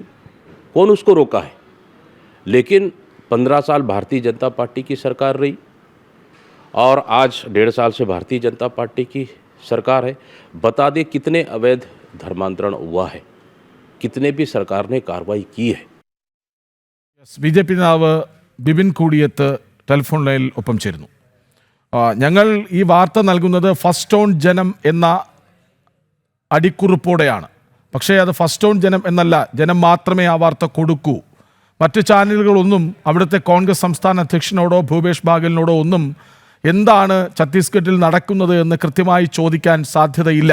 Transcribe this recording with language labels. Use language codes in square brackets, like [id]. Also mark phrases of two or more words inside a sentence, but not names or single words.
[hi] कौन उसको रोका है? लेकिन 15 साल भारतीय जनता पार्टी की सरकार रही और आज 1.5 साल से भारतीय जनता पार्टी की सरकार है। बता दे कितने अवैध धर्मांतरण हुआ है, कितने भी सरकार ने कार्रवाई की है। [ml] BJP നേതാവ് ബിപിൻ കൂടിയത്ത് ടെലിഫോൺ ലൈനിൽ ഒപ്പം ചേരുന്നു. ഞങ്ങൾ ഈ വാർത്ത നൽകുന്നത് ഫസ്റ്റ് ഓൺ ജനം എന്ന അടിക്കുറിപ്പോടെയാണ്. പക്ഷേ അത് ഫസ്റ്റ് ഓൺ ജനം എന്നല്ല, ജനം മാത്രമേ ആ വാർത്ത കൊടുക്കൂ. മറ്റ് ചാനലുകളൊന്നും അവിടുത്തെ കോൺഗ്രസ് സംസ്ഥാന അധ്യക്ഷനോടോ ഭൂപേഷ് ബാഗലിനോടോ ഒന്നും എന്താണ് ഛത്തീസ്ഗഡിൽ നടക്കുന്നത് എന്ന് കൃത്യമായി ചോദിക്കാൻ സാധ്യതയില്ല.